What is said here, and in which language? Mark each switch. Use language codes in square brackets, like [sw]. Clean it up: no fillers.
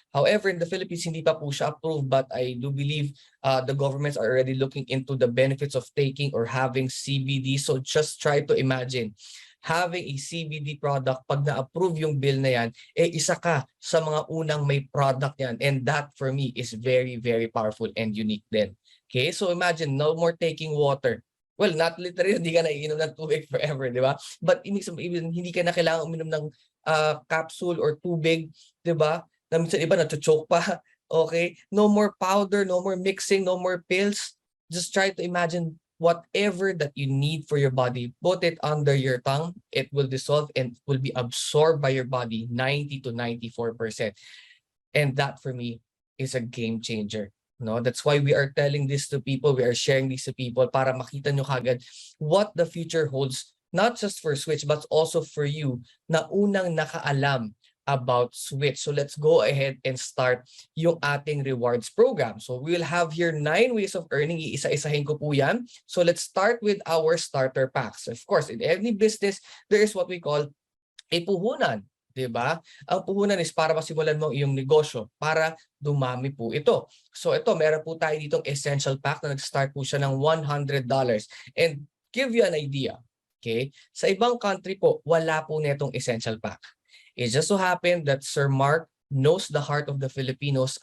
[en] However, in the Philippines, [tl] hindi pa po siya approved, [en] but I do believe the governments are already looking into the benefits of taking or having CBD. So just try to imagine having a CBD product, [tl] pag na-approve yung bill na yan, isa ka sa mga unang may product yan. [en] And that for me is very, very powerful and unique din. Okay, so imagine, no more taking water. Well, not literally, [tl] hindi ka na iinom ng tubig forever, di ba? But hindi ka na kailangan uminom ng capsule or tubig, di ba? Na minsan iba na-choke pa. Okay? [en] No more powder, no more mixing, no more pills. Just try to imagine whatever that you need for your body, put it under your tongue, it will dissolve and will be absorbed by your body 90 to 94%. And that for me is a game changer. No, that's why we are telling this to people, we are sharing this to people [tl] para makita nyo kagad [en] what the future holds, not just for Switch but also for you [tl] na unang nakaalam [en] about Switch. So let's go ahead and start yung ating rewards program. So we will have here 9 ways of earning. [tl] Iisa-isahin ko po yan. [en] So let's start with our starter packs. Of course, in any business, there is what we call a puhunan. [tl] Diba? Ang puhunan is para masimulan mo yung negosyo, para dumami po ito. So ito, meron po tayo ditong essential pack na nag-start po siya ng $100. [en] And give you an idea, okay? [tl] Sa ibang country po, wala po netong essential pack. [en] It just so happened that Sir Mark knows the heart of the Filipinos.